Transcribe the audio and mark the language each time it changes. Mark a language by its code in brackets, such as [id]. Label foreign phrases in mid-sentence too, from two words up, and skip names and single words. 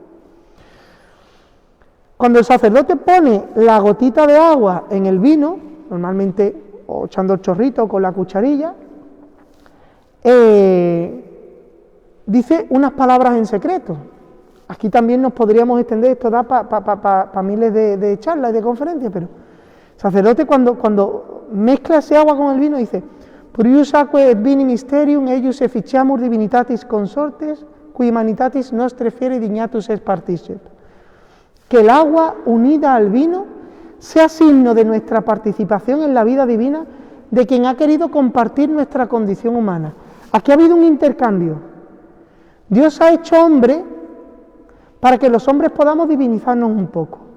[es] Cuando el sacerdote pone la gotita de agua en el vino, normalmente o echando el chorrito con la cucharilla, dice unas palabras en secreto. Aquí también nos podríamos extender, esto da para miles de charlas y de conferencias, pero el sacerdote cuando mezcla ese agua con el vino dice: [la] Purius aquae et vini mysterium eius efficiamur divinitatis consortes, qui humanitatis nostre fieri dignatus est particip. [es] Que el agua unida al vino sea signo de nuestra participación en la vida divina de quien ha querido compartir nuestra condición humana. Aquí ha habido un intercambio. Dios ha hecho hombre para que los hombres podamos divinizarnos un poco.